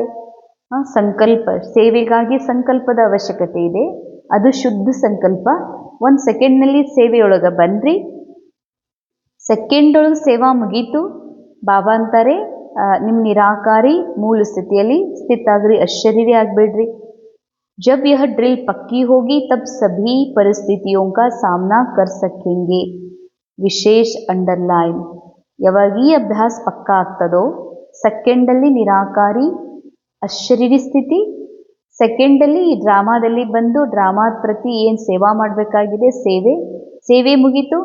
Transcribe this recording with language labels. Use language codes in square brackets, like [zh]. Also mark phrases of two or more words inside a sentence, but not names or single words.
[kn] ಸಂಕಲ್ಪ, ಸೇವೆಗಾಗಿ ಸಂಕಲ್ಪದ ಅವಶ್ಯಕತೆ ಇದೆ, ಅದು ಶುದ್ಧ ಸಂಕಲ್ಪ. ಒಂದು ಸೆಕೆಂಡ್ನಲ್ಲಿ ಸೇವೆಯೊಳಗೆ ಬನ್ನಿರಿ. ಸೆಕೆಂಡೊಳಗೆ ಸೇವಾ ಮುಗೀತು. ಬಾಬಾ ಅಂತಾರೆ ನಿಮ್ಮ ನಿರಾಕಾರಿ ಮೂಲ ಸ್ಥಿತಿಯಲ್ಲಿ ಸ್ಥಿತ ಆಗ್ರಿ, ಅಶರೀರಿ ಆಗಬೇಡ್ರಿ. [hi] जब यह ड्रिल पक्की होगी तब सभी परिस्थितियों का सामना कर सकेंगे. [kn] ವಿಶೇಷ ಅಂಡರ್ಲೈನ್. ಯಾವಾಗ ಈ ಅಭ್ಯಾಸ ಪಕ್ಕಾ ಆಗ್ತದೋ, ಸೆಕೆಂಡಲ್ಲಿ ನಿರಾಕಾರಿ ಅಶರೀರಿ ಸ್ಥಿತಿ, ಸೆಕೆಂಡಲ್ಲಿ ಈ ಡ್ರಾಮಾದಲ್ಲಿ ಬಂದು ಡ್ರಾಮಾದ ಪ್ರತಿ ಏನು ಸೇವಾ ಮಾಡಬೇಕಾಗಿದೆ ಸೇವೆ ಮುಗೀತು.